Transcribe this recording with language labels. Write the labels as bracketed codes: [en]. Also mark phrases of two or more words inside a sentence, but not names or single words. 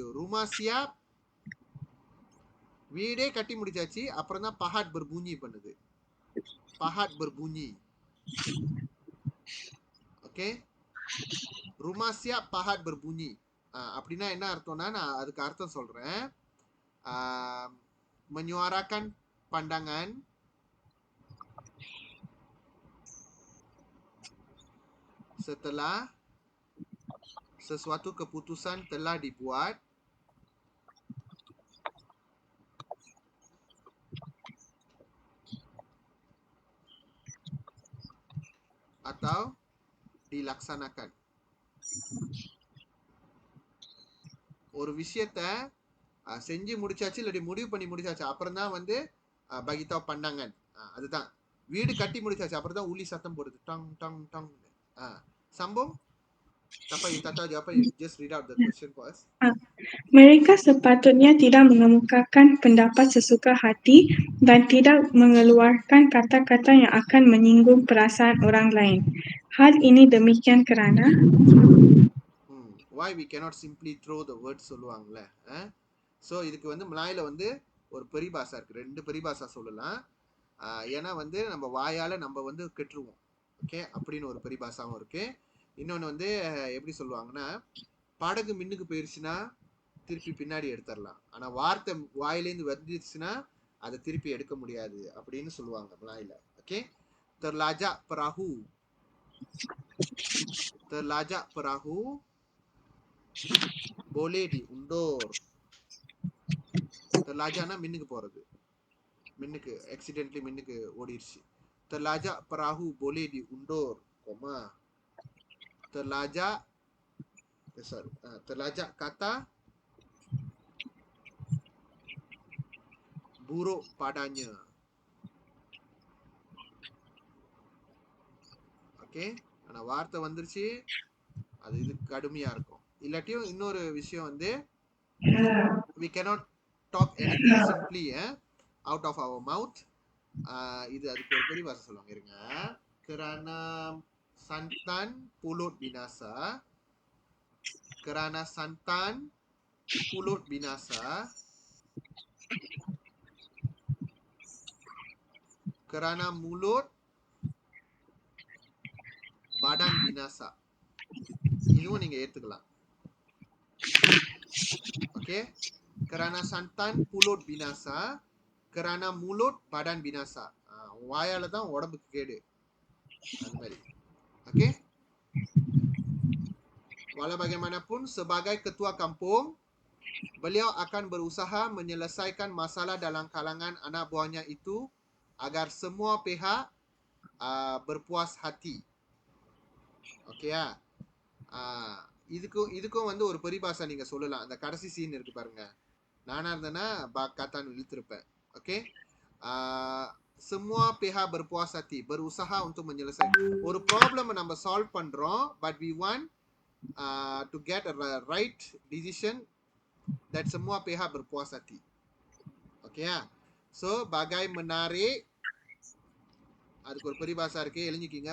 [ta] ருமாசியா வீடே கட்டி முடிச்சாச்சு, அப்புறம் தான் [ms] pahat berbunyi [ta] பண்ணுது. [ms] pahat berbunyi. [ta] ஓகே, [ms] rumah siap pahat berbunyi [ta] அப்படின்னா என்ன அர்த்தம்னா, நான் அதுக்கு அர்த்தம் சொல்றேன். [ms] menyuarakan pandangan setelah sesuatu keputusan telah dibuat atau dilaksanakan. [ta] ஒரு விஷயத்த செஞ்சு முடிச்சாச்சு இல்லாட்டி முடிவு பண்ணி முடிச்சாச்சு, அப்புறம் தான் வந்து பகிதா பண்ணாங்க. அதுதான் வீடு கட்டி முடிச்சாச்சு, அப்புறம் தான் உளி சத்தம் போடுது, டங் டங் டங். [ms] Sambung. Tapa jawab, [en] just read out the question first. [ms] Mereka sepatutnya tidak mengemukakan pendapat sesuka hati dan tidak mengeluarkan kata-kata yang akan menyinggung perasaan orang lain. Hal ini demikian kerana [en] why we cannot simply throw the words சொல்லுவாங்கல்ல. [ta] ஸோ இதுக்கு வந்து மலாயில வந்து ஒரு பரிபாஷா இருக்கு, 2 பரிபாஷா சொல்லலாம். ஏன்னா வந்து நம்ம வாயால நம்ம வந்து கெட்டுருவோம். ஓகே, அப்படின்னு ஒரு பரிபாஷாவும் இருக்கு. இன்னொன்று வந்து எப்படி சொல்லுவாங்கன்னா, படகு மின்னுக்கு போயிருச்சுன்னா திருப்பி பின்னாடி எடுத்துடலாம், ஆனால் வார்த்தை வாயிலேருந்து வந்துருச்சுன்னா அதை திருப்பி எடுக்க முடியாது அப்படின்னு சொல்லுவாங்க மலாயில. ஓகே, [ms] terlajak perahu, terlajak perahu boleh diundur. [ta] terlajakனா மின்னுக்கு போறது, மின்னுக்கு ஆக்சிடென்ட்லி மின்னுக்கு ஓடிடுச்சு. [ms] terlajak perahu boleh diundur, terlajak kata buruk padanya. [ta] ஓகே, ஆனா வார்த்தை வந்துருச்சு, அது இது கடுமையா இருக்கும். இல்லாட்டியும் இன்னொரு விஷயம் வந்து, [en] we cannot talk anything simply out of our mouth. [ta] இது அதுக்கு ஒரு பரிபாஷை சொல்லுவாங்க, இருங்க. [ms] kerana santan pulut binasa, kerana santan pulut binasa, kerana mulut badan binasa. [ta] இதுவும் நீங்க ஏத்துக்கலாம். ஓகே, [ms] kerana santan pulut binasa, kerana mulut badan binasa. [ta] வாயால தான் உடம்புக்கு கேடு, அது மாதிரி. ஓகே, [ms] walau bagaimanapun sebagai ketua kampung, beliau akan berusaha menyelesaikan masalah dalam kalangan anak buahnya itu agar semua pihak berpuas hati. [ta] ஓகே, இதுக்கும் வந்து ஒரு பரிபாஷா நீங்க சொல்லலாம். அந்த கடைசி சீன் இருக்கு பாருங்க, நானா இருந்தேன்னா காத்தான்னு இழுத்திருப்பேன். ஓகே, [ms] semua pihak berpuas hati, berusaha untuk menyelesaikan [ta] ஒரு ப்ராப்ளம் நம்ம சால்வ் பண்றோம், [en] but we want to get a right decision that [ms] semua pihak berpuas hati. ஓகே, so bagai menarik, [ta] அதுக்கு ஒரு பரிபாஷா இருக்கு, எழுதிக்கிங்க.